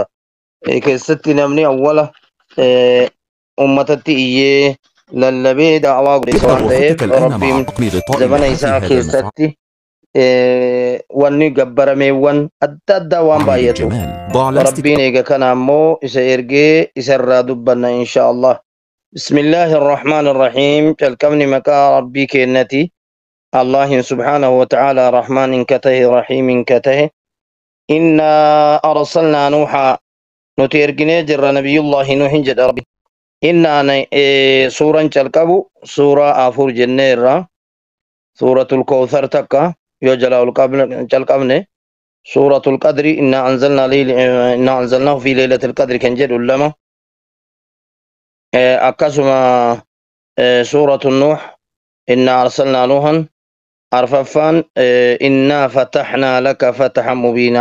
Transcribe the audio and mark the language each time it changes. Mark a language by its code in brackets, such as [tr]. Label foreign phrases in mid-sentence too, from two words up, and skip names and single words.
[om] Keessatti namni awwala ummatatti iyyee lallabee daawaa godhe waan ta'eef rabbiin zamana isaa keessatti wanni gabbarameewwan adda addaa waan baay'atu rabbiin eega kana ammoo isa ergee isarraa dubbanna [ar] إن شاء الله. بسم الله الرحمن الرحيم. [om] calqabni maqaa rabbii kennati allahin [ar] سبحانه وتعالى [om] rahmanin ka tahe rahimin ka tahe. [ar] إنا أرسلنا نوحا [om] nuti erginee jirra nabiyullahi nuuhin jedha rabbi. innaan suuran calqabu suuraa afur jenneerra [ar] سورة الكوثر [om] takka yoo jalaa calqabne [ar] سورة القدر إنا أنزلناه في ليلة القدر [om] kan jedhu lama akkasuma [ar] سورة نوح إنا أرسلنا نوحا [om] arfaffaan [ar] إنا فتحنا لك فتحا مبينا.